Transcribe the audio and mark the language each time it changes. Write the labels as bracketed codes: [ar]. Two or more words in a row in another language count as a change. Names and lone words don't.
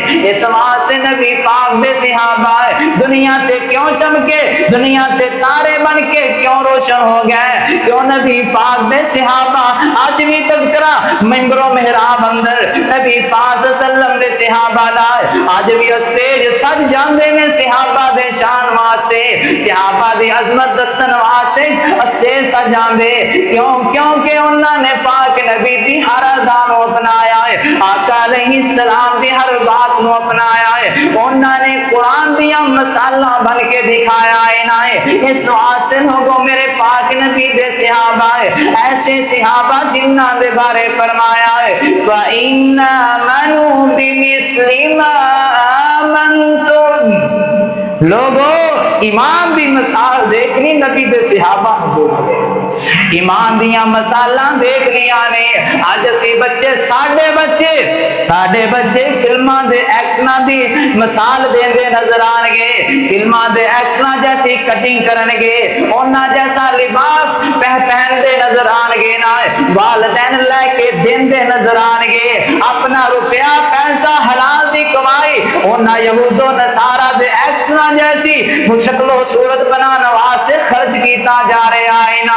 [pa] اس واسطے نبی پاک دے صحابہ دنیا تے کیوں چمکے، دنیا تے تارے بن کے کیوں روشن ہو گئے، کیوں نبی پاک دے صحابہ آج بھی تذکرہ منبر و محراب اندر نبی پاک [ar] صلی اللہ علیہ وسلم [pa] دے صحابہ دا آج بھی اسٹیج سج جاندے میں صحابہ دے شان واسطے، صحابہ دی عظمت دسن واسطے اسٹیج سج جاندے، کیونکہ انہوں نے پاک نبی دی ہر ادا نو اپنایا ہے، آقا [ar] علیہ السلام [pa] دی ہر بات نو اپنایا ہے، انہوں نے قرآن دیا مسالہ بن کے دکھایا ہے نا ہے۔ اس واسطے لوگوں میرے پاک نبی دے صحابہ ایسے صحابہ جنہ دے بارے فرمایا ہے [ar] فَإِنَّ مَنُوا بِمِثْلِ مَا آمَنْتُمْ، [pa] لوگوں ایمان دی مثال دیکھنی نبی دے صحابہ کو، ایمان دیاں مثالاں دیکھ لیاں نے، آج اسی بچے ساڈے بچے ساڈے بچے فلماں دے ایکٹراں دی مثال دیندے نظر آن گے، فلماں دے ایکٹراں جیسی کٹنگ کرن گے، انہاں جیسا لباس پہندے نظر آن گے، نا والدین لے کے دیندے نظر آن گے، اپنا روپیہ پیسہ حلال دی کمائی انہاں یہود و نصارا دے ایکٹراں جیسی شکل و صورت بنانے واسطے خرچ کیتا جا رہا ہے نا۔